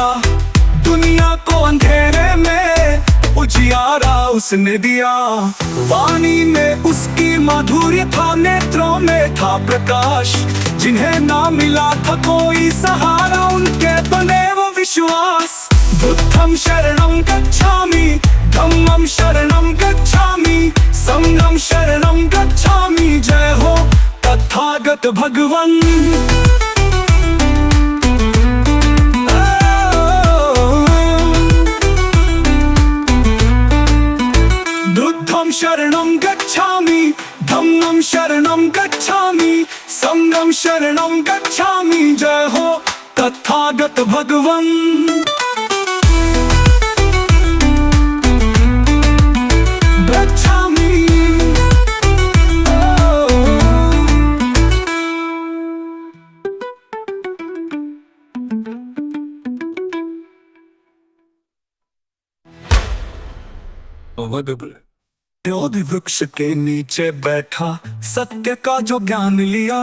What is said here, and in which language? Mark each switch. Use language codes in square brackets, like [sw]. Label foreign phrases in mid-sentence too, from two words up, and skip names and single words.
[hi] दुनिया को अंधेरे में उजियारा उसने दिया। वाणी में उसकी माधुर्य था, नेत्रों में था प्रकाश। जिन्हें ना मिला था कोई सहारा, उनके बने वो विश्वास। [pi] बुद्धं शरणं गच्छामि, धम्मं शरणं गच्छामि, संघं शरणं गच्छामि। [hi] जय हो तथागत भगवन। [pi] बुद्धं शरणं गच्छामि, धम्मं शरणं गच्छामि, संघं शरणं गच्छामि। [hi] जय हो तथागत भगवन। गच्छामि। बोधि वृक्ष के नीचे बैठा, सत्य का जो ज्ञान लिया।